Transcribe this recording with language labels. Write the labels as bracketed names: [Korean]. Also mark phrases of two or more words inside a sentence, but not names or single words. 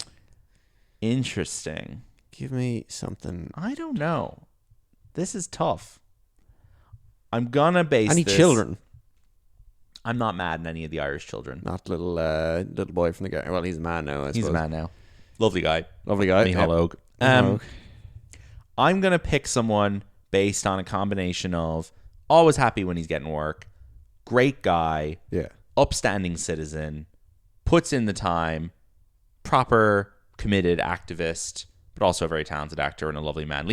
[English] Interesting. Give me something. I don't know. This is tough. I'm gonna base Any this- children? I'm not mad at any of the Irish children. Not little boy from the guy. Well, he's a man now. I He's suppose. a man now. Lovely guy. Lovely guy. Micheál Óg. Óg. I'm gonna pick someone based on a combination of always happy when he's getting work, great guy, Yeah. upstanding citizen, puts in the time, proper committed activist, but also a very talented actor and a lovely man.